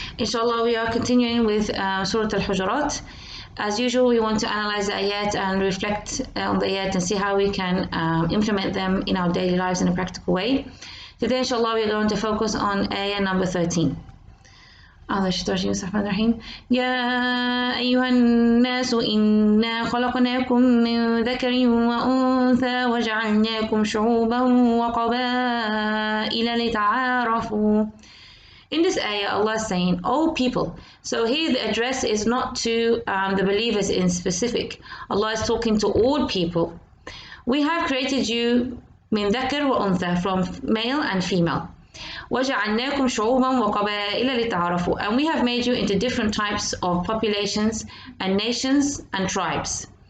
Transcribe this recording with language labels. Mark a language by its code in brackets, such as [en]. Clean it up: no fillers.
[en] Inshallah, we are continuing with Surah Al Hujurat. As usual, we want to analyze the ayat and reflect on the ayat and see how we can implement them in our daily lives in a practical way. Today, inshallah, we are going to focus on ayah number 13. [ar] أعوذ بالله من الرحيم يا أيها الناس إنا خلقناكم من ذكر وأنثى وجعلناكم شعوبا وقبائل لتعارفوا. [en] In this ayah, Allah is saying, "O people." So here the address is not to the believers in specific. Allah is talking to all people. We have created you [ar] من ذكر وأنثى, [en] from male and female. [ar] وَجَعَلْنَاكُمْ شُعُوبًا وَقَبَائِلَ لِتَعَارَفُوا, [en] and we have made you into different types of populations and nations and tribes.